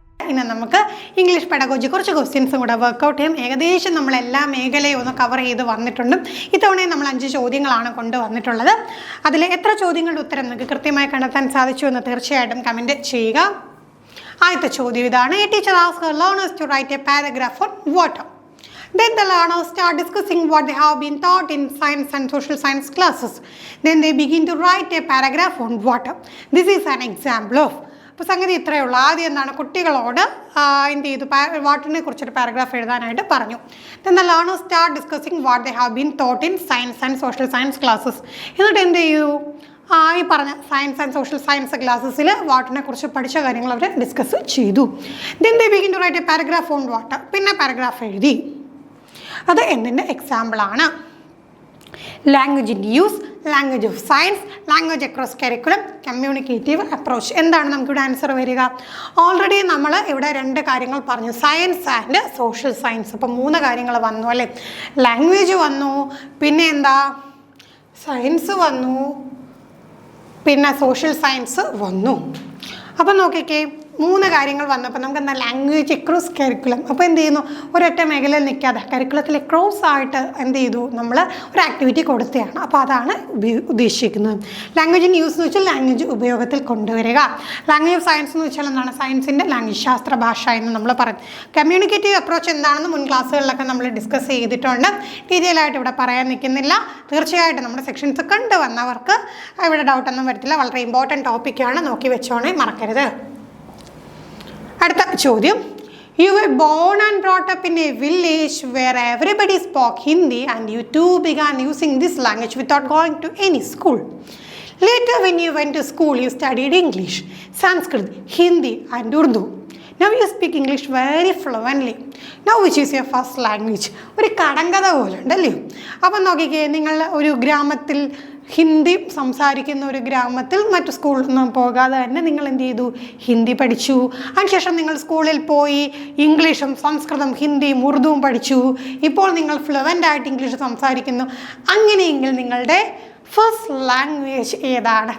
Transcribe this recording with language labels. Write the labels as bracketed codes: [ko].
[ml] ഇന്ന് നമുക്ക് English pedagogy കുറച്ച് ക്വസ്റ്റ്യൻസും കൂടെ വർക്കൗട്ട് ചെയ്യും. ഏകദേശം നമ്മൾ എല്ലാ മേഖലയും ഒന്ന് കവർ ചെയ്ത് വന്നിട്ടുണ്ട്. ഇത്തവണയും നമ്മൾ 5 ചോദ്യങ്ങളാണ് കൊണ്ടുവന്നിട്ടുള്ളത്. അതിൽ എത്ര ചോദ്യങ്ങളുടെ ഉത്തരം നിങ്ങൾക്ക് കൃത്യമായി കണ്ടെത്താൻ സാധിച്ചു എന്ന് തീർച്ചയായിട്ടും കമൻറ്റ് ചെയ്യുക. ആദ്യത്തെ ചോദ്യം ഇതാണ്. [en] A teacher asks her learners to write a paragraph on water. Then the learners start discussing what they have been taught in science and social science classes. Then they begin to write a paragraph on water. This is an example of. [ml] അപ്പോൾ സംഗതി ഇത്രയേ ഉള്ളൂ. ആദ്യം എന്താണ്, കുട്ടികളോട് എന്ത് ചെയ്തു, വാട്ടറിനെ കുറിച്ചൊരു പാരഗ്രാഫ് എഴുതാനായിട്ട് പറഞ്ഞു. [en] Then the learners start discussing what they have been taught in science and social science classes. [ml] എന്നിട്ട് എന്ത് ചെയ്തു, ഈ പറഞ്ഞ സയൻസ് ആൻഡ് സോഷ്യൽ സയൻസ് ക്ലാസ്സസിൽ വാട്ടറിനെ കുറിച്ച് പഠിച്ച കാര്യങ്ങൾ അവർ ഡിസ്കസ് ചെയ്തു. [en] Then they begin to write a paragraph on water. [ml] പിന്നെ പാരഗ്രാഫ് എഴുതി. അത് എന്തിൻ്റെ എക്സാമ്പിളാണ്? [en] Language in use, language of science, language across curriculum, communicative approach. [ml] എന്താണ് നമുക്കിവിടെ ആൻസർ വരിക? ഓൾറെഡി നമ്മൾ ഇവിടെ 2 കാര്യങ്ങൾ പറഞ്ഞു, സയൻസ് ആൻഡ് സോഷ്യൽ സയൻസ്. അപ്പം 3 കാര്യങ്ങൾ വന്നു അല്ലേ? ലാംഗ്വേജ് വന്നു, പിന്നെ എന്താ, സയൻസ് വന്നു, പിന്നെ സോഷ്യൽ സയൻസ് വന്നു. അപ്പം നോക്കിക്കേ, 3 കാര്യങ്ങൾ വന്നപ്പോൾ നമുക്ക് എന്താ, ലാംഗ്വേജ് അക്രോസ് കരിക്കുലം. അപ്പോൾ എന്ത് ചെയ്യുന്നു, ഒരൊറ്റ മേഖലയിൽ നിൽക്കാതെ കരിക്കുലത്തിൽ ക്രോസ് ആയിട്ട് എന്ത് ചെയ്തു, നമ്മൾ ഒരു ആക്ടിവിറ്റി കൊടുത്തതാണ്. അപ്പോൾ അതാണ് ഉദ്ദേശിക്കുന്നത്. ലാംഗ്വേജ് ഇൻ യൂസ് എന്ന് വെച്ചാൽ ലാംഗ്വേജ് ഉപയോഗത്തിൽ കൊണ്ടുവരിക. ലാംഗ്വേജ് ഓഫ് സയൻസ് എന്ന് വെച്ചാൽ എന്താണ്, സയൻസിൻ്റെ ലാംഗ്വേജ്, ശാസ്ത്ര ഭാഷ എന്ന് നമ്മൾ പറയും. കമ്മ്യൂണിക്കേറ്റീവ് അപ്രോച്ച് എന്താണെന്ന് മുൻ ക്ലാസ്സുകളിലൊക്കെ നമ്മൾ ഡിസ്കസ് ചെയ്തിട്ടുണ്ട്. ഡീറ്റെയിൽ ആയിട്ട് ഇവിടെ പറയാൻ നിൽക്കുന്നില്ല. തീർച്ചയായിട്ടും നമ്മുടെ സെക്ഷൻസ് കണ്ടുവന്നവർക്ക് ഇവിടെ ഡൗട്ടൊന്നും വരത്തില്ല. വളരെ ഇമ്പോർട്ടൻറ്റ് ടോപ്പിക്കാണ്, നോക്കി വെച്ചോണേ, മറക്കരുത്. അടുത്ത ചോദ്യം. [en] You were born and brought up in a village where everybody spoke Hindi and you too began using this language without going to any school. Later when you went to school you studied English, Sanskrit, Hindi and Urdu. Now you speak English very fluently. Now which is your first language? [ml] ഒരു കടങ്കഥ പോലെ ഉണ്ടല്ലേ? അപ്പം നോക്കിക്കേ, നിങ്ങൾ ഒരു ഗ്രാമത്തിൽ ഹിന്ദി സംസാരിക്കുന്ന ഒരു ഗ്രാമത്തിൽ മറ്റു സ്കൂളിലൊന്നും പോകാതെ തന്നെ നിങ്ങൾ എന്ത് ചെയ്തു, ഹിന്ദി പഠിച്ചു. അതിനുശേഷം നിങ്ങൾ സ്കൂളിൽ പോയി ഇംഗ്ലീഷും സംസ്കൃതം ഹിന്ദിയും ഉറുദുവും പഠിച്ചു. ഇപ്പോൾ നിങ്ങൾ ഫ്ലുവൻ്റ് ആയിട്ട് ഇംഗ്ലീഷ് സംസാരിക്കുന്നു. അങ്ങനെയെങ്കിൽ നിങ്ങളുടെ ഫസ്റ്റ് ലാംഗ്വേജ് ഏതാണ്?